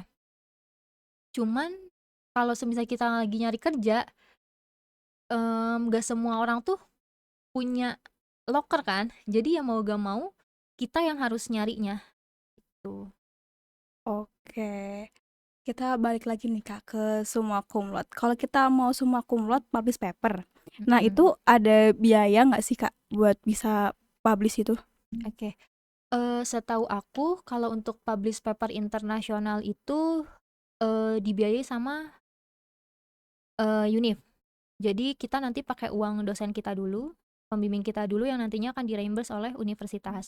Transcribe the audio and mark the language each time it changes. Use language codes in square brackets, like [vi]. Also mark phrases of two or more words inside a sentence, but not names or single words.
[id] Cuman kalau semisal kita lagi nyari kerja, nggak semua orang tuh punya loker kan. Jadi ya mau gak mau kita yang harus nyarinya tuh. Oke. Kita balik lagi nih, Kak, ke [la] summa cum laude. [id] Kalau kita mau [la] summa cum laude [en] publish paper, [id] nah Mm-mm. itu ada biaya nggak sih, Kak, buat bisa publish itu? Oke. Setahu aku kalau untuk [en] publish paper [id] internasional itu dibiayai sama Univ. Jadi kita nanti pakai uang dosen kita dulu, pembimbing kita dulu yang nantinya akan direimburse oleh universitas.